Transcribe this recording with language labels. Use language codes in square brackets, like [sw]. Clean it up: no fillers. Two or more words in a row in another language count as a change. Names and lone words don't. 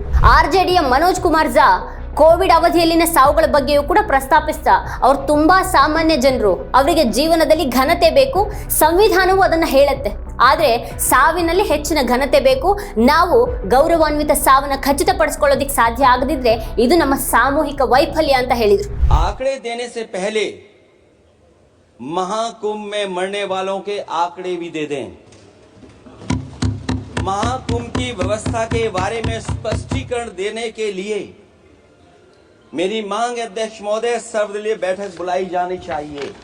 [kn] RJDಯ ಮನೋಜ್ ಕುಮಾರ್ ಝಾ ಕೋವಿಡ್ ಅವಧಿಯಲ್ಲಿನ ಸಾವುಗಳ ಬಗ್ಗೆಯೂ ಕೂಡ ಪ್ರಸ್ತಾಪಿಸ್ತಾ ಅವ್ರು ತುಂಬಾ ಸಾಮಾನ್ಯ ಜನರು, ಅವರಿಗೆ ಜೀವನದಲ್ಲಿ ಘನತೆ ಬೇಕು, ಸಂವಿಧಾನವು ಅದನ್ನ ಹೇಳುತ್ತೆ. ಆದ್ರೆ ಸಾವಿನಲ್ಲಿ ಹೆಚ್ಚಿನ ಘನತೆ ಬೇಕು. ನಾವು ಗೌರವಾನ್ವಿತ ಸಾವನ್ನ ಖಚಿತಪಡಿಸಿಕೊಳ್ಳೋದಕ್ಕೆ ಸಾಧ್ಯ ಆಗದಿದ್ರೆ ಇದು ನಮ್ಮ ಸಾಮೂಹಿಕ ವೈಫಲ್ಯ ಅಂತ ಹೇಳಿದ್ರು. [hi] आंकड़े देने से पहले महाकुंभ में मरने वालों के आंकड़े भी दे दें। महाकुंभ की व्यवस्था के बारे में स्पष्टीकरण देने के लिए मेरी मांग है अध्यक्ष महोदय, सर्वदलीय बैठक बुलाई जानी चाहिए।